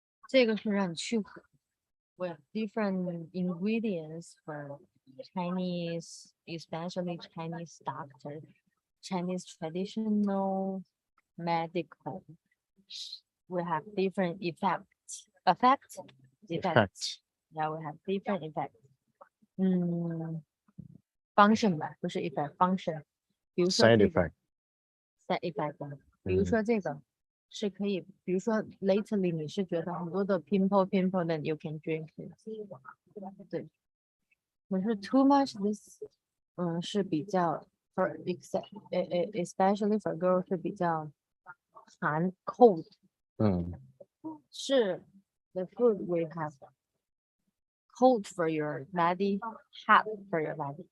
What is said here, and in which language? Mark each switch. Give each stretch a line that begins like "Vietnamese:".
Chinese: 这个是让你去火
English: with different ingredients for Chinese, especially Chinese doctor, Chinese traditional medical. We have different effects. Effects? Effects. Yeah, we have different effects.
Chinese: Function 吧，不是 effect, function. 比如说
English: Side
Chinese: 这个
English: effect.
Chinese: side effect 比如说这个是可以，比如说 lately 你是觉得很多的 pimple，
English: then you can drink it。
Chinese: 对，可是
English: too much this，
Chinese: 是比较
English: for especially for girls
Chinese: 是比较寒 cold。是
English: the food we have cold for your body, hot for your body.